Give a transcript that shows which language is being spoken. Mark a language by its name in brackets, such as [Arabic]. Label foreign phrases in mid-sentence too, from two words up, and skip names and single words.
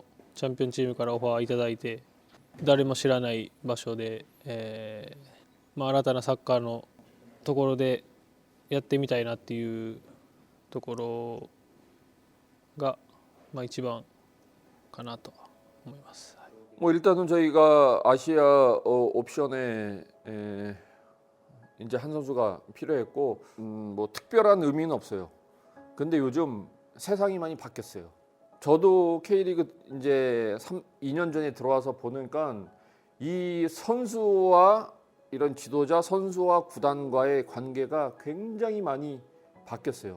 [Japanese] チャンピオンチームからオファーいただいて、誰も知らない場所で、新たなサッカーのところでやってみたいなっていうところが、一番かなと思います。 [Korean] 뭐 일단은 저희가 아시아 옵션에 이제 한 선수가 필요했고 뭐 특별한 의미는 없어요. 근데 요즘 세상이 많이 바뀌었어요. 저도 K리그 이제 2년 전에 들어와서 보니까 이 선수와 이런 지도자, 선수와 구단과의 관계가 굉장히 많이 바뀌었어요.